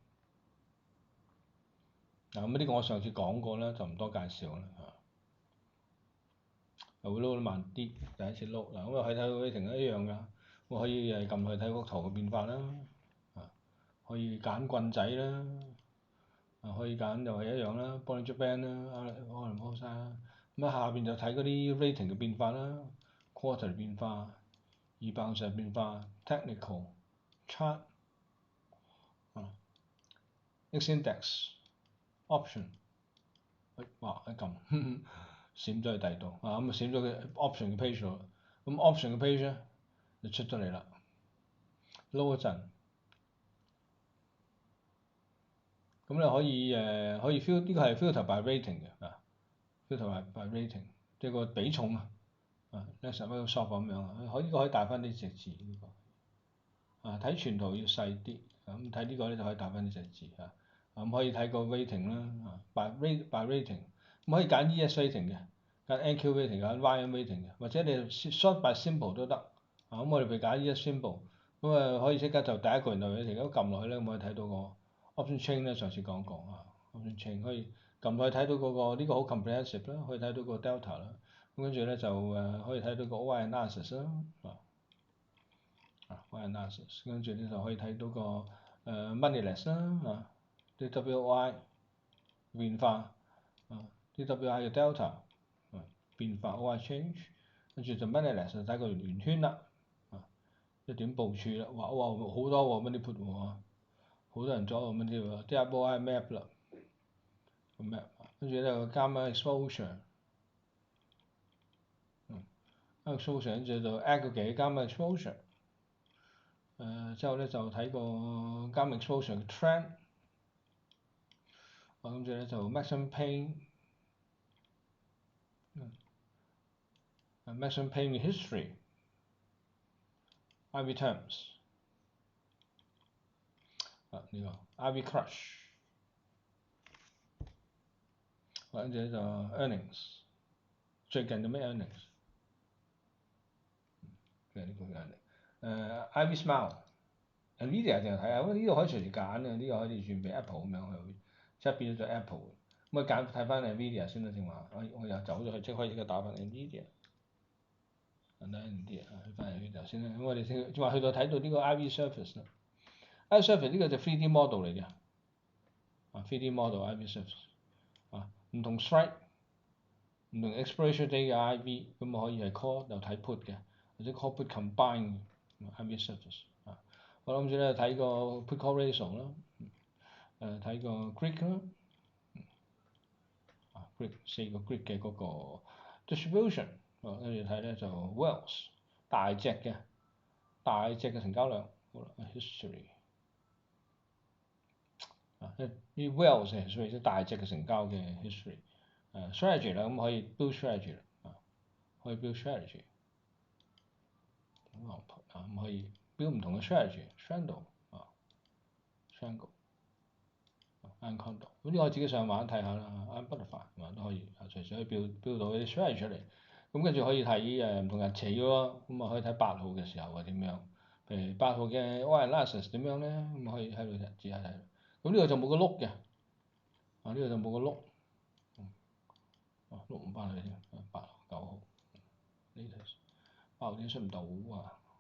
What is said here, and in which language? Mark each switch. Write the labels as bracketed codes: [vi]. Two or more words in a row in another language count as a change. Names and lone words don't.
[yue] 咁呢個我上次講過啦，就唔多介紹啦會撈得慢啲，第一次撈咁可以睇到 rating 一樣㗎，我可以撳去睇幅圖嘅變化啦，可以揀棍仔啦，可以揀又係一樣啦 Bollinger Band 啦，可能冇晒啦。咁下邊就睇嗰啲 rating 嘅變化啦 ，quarter 變化，200變化 ， [en] technical chart， X index option， [yue] 哇一撳閃咗去第二度啊，咁啊閃咗嘅 option 嘅 page 度，咁 option 嘅 page 咧就出咗嚟啦。撈一陣，咁你可以 呢個係 [en] filter by rating [yue] 嘅啊 ， [en] filter by rating [yue] 即係個比重啊，less Microsoft 咁樣啊，可以大翻啲隻字呢個啊，睇全圖要細啲，咁睇呢個咧就可以大翻啲隻字啊，咁可以睇個 rating 啦啊 ， [en] by rating， [yue] 咁可以揀 [en] ES rating [yue] 嘅，揀 [en] NQ rating [yue] 揀 [en] YM rating [yue] 嘅，或者你 [en] sort by symbol [yue] 都得啊，咁我哋譬如揀 [en] ES symbol， [yue] 咁啊可以即刻就第一個然後你如果撳落去咧，咁可以睇到個 [en] option chain [yue] 咧，上次講過啊， [en] option chain [yue] 可以撳落去睇到嗰個呢個好 comprehensive 啦，可以睇到個 delta 啦，咁跟住咧就可以睇到個 [en] OI analysis [yue] 啦 [en] OI analysis， [yue] 跟住咧就可以睇到個moneyless 啦DWI 變化DWI 嘅 delta 變化 [en] OI change， [yue] 跟住就 moneyless 就睇個圓圈啦一點部署啦，哇好多喎 [en] money put [yue] 喎，好多人做喎 [en] money put， [yue] 啲 [en] OI map [yue] 啦個 map，跟住咧個加埋 [en] exposure，exposure [yue] 跟住就 aggregate 加埋 exposure，之後咧就睇個加埋 exposure 嘅 trend，跟住咧就 [en] maximum pain， maximum pain history，IV terms， [yue] 呢個 [en] IV crush， [yue] 跟住咧就 earnings，最近有咩 earnings？嘅呢個 earning， [en] IV smile， [yue] NVIDIA 淨係睇下，呢個可以隨時揀啊，呢個可以轉俾 Apple 咁樣去，即係變咗做 Apple，咁啊揀睇翻 NVIDIA 先啦，正話，我又走咗去，即係可以而家打翻 NVIDIA，睇 NVIDIA 去翻 NVIDIA 先啦，咁我哋先話去到睇到呢個 [en] IV surface [yue] 啦， [en] IV surface [yue] 呢個就 [en] 3D model [yue] 嚟嘅， [en] 3D model IV surface， [yue] 唔同 strike，唔同 [en] expiration day [yue] 嘅 IV，咁啊可以係 call 又睇 put 嘅，或者 [en] call put combine IV surface， [yue] 我諗住咧睇個 [en] put call ratio [yue] 啦，睇個 Greek 啦，Greek 4個 Greek 嘅嗰個 distribution，跟住睇咧就 Wells 大隻嘅成交量，好啦 history，啲 Wells 係屬於啲大隻嘅成交嘅 history，strategy 啦，咁可以 [en] build strategy [yue] 啦，可以 [en] build strategy， [yue] 咁可以 build 唔同嘅 strategy， [en] triangle，triangle。 [yue] Anaconda，咁呢個可以自己上網睇下啦，Butterfly 都可以，隨時可以 build 到啲 strategy 出嚟。咁跟住可以睇唔同日期喎，咁啊可以睇8號嘅時候係點樣，譬如8號嘅 [en] OI analysis [yue] 點樣咧，咁可以喺度指下睇。咁呢個就冇個碌嘅，呢個就冇個碌，碌唔翻去先，8號9號，8號點出唔到啊？